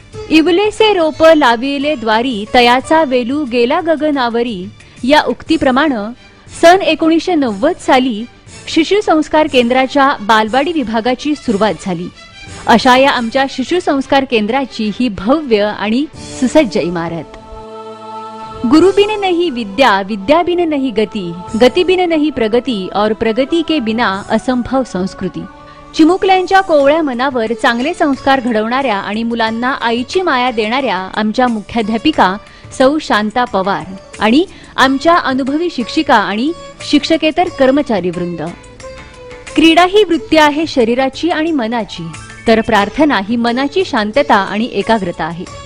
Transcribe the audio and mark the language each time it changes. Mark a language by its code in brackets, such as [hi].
[mr] इवलेसे रोप la Vella द्वारी तयाचा वेलू गेला गगनावरी या उक्तीप्रमाणे सन 1990 साली शिशु संस्कार केंद्राच्या बालवाडी विभागाची सुरुवात झाली. अशा या आमच्या शिशु संस्कार केंद्राची ही भव्य आणि सुसज्ज इमारत. [hi] गुरु बिन नहीं विद्या, विद्या बिन नहीं गति, गति बिन नहीं प्रगति और प्रगति के बिना असंभव संस्कृती. [mr] चिमुकल्यांच्या कोवळ्या मनावर चांगले संस्कार घडवणाऱ्या आणि मुलांना आईची माया देणाऱ्या आमच्या मुख्याध्यापिका सौ शांता पवार आणि आमच्या अनुभवी शिक्षिका आणि शिक्षकेतर कर्मचारी वृंद. क्रीडा ही वृत्ती आहे शरीराची आणि मनाची, तर प्रार्थना ही मनाची शांतता आणि एकाग्रता आहे.